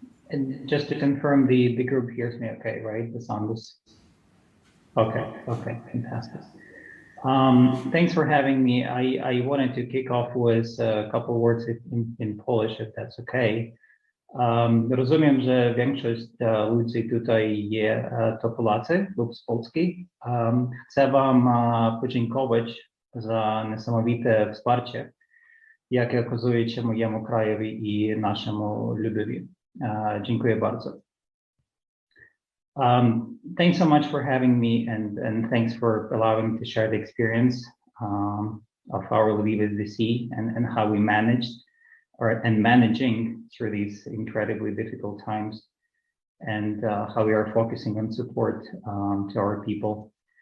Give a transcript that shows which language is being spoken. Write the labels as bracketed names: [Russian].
[English] And just to confirm, the group hears me okay, right? The sound is okay. Okay, fantastic. Thanks for having me. I wanted to kick off with a couple words in Polish, if that's okay. [Polish] Rozumiem, że większość ludzi tutaj to Polacy lub z Polski. Chcę wam podziękować za niesamowite wsparcie, jakie okazujecie mojemu krajowi i naszemu ludowi. Dziękuję bardzo. [English] Thanks so much for having me, and thanks for allowing me to share the experience of our Lviv SDC and how we managed and managing through these incredibly difficult times, and how we are focusing on support to our people.